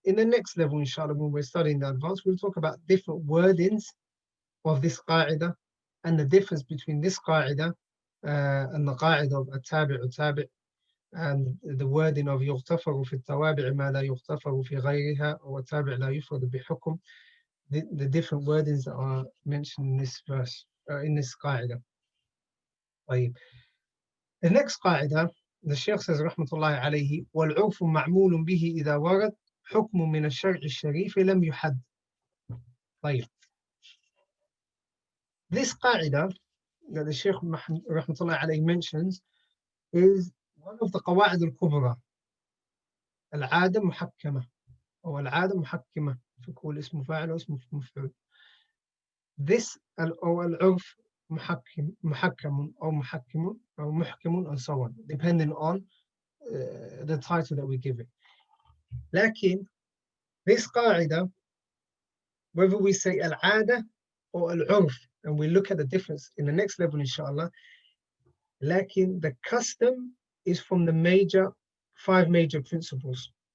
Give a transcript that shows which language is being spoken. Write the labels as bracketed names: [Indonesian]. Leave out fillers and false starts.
[English] In the next level, inshallah, when we're studying the advanced, we'll talk about different wordings of this qa'idah and the difference between this qa'idah and the qa'idah of at-tabi' tabi' and the wording of [Arabic] يغتفر في التوابع ما لا يغتفر في غيرها [English] or [Arabic] التابع لا يفرد بحكم, [English] the different wordings that are mentioned in this verse, in this qa'idah. [Arabic] طيب. [English] The next qa'idah, the Shaykh says rahmatullahi alayhi, [Arabic] والعرف معمول به إذا ورد حكم من الشرع الشريف لم يحد. طيب. [English] This qa'idah that the Shaykh rahmatullahi alayhi mentions is one of the Qawaa'id al-Kubra. [Arabic] العادة محكمة أو العادة محكمة فكل اسم فاعل واسم مفعول. [English] This [Arabic] أو العرف محكم أو محكم [English] أو محكم and so on, depending on the title that we give it. لكن this قاعدة, whether we say العادة or العرف, and we look at the difference in the next level inshallah, لكن the custom is from the 5 major principles.